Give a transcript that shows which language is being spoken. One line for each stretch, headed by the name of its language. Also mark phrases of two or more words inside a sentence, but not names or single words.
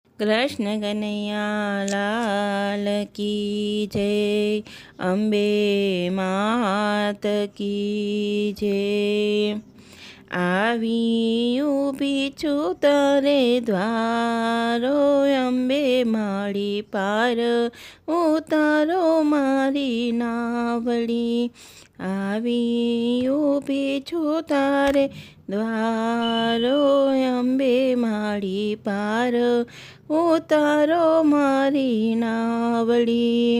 Hindi: कृष्ण कन्हैया लाल की जय। अम्बे मात की जय।
Gujarati: આવી ઊભી છું તારે દ્વારો, અંબે માળી પાર ઉતારો મારી નાવડી. આવી ઊભી છું તારે દ્વારો, અંબે માળી પાર ઉતારો મારી નાવડી.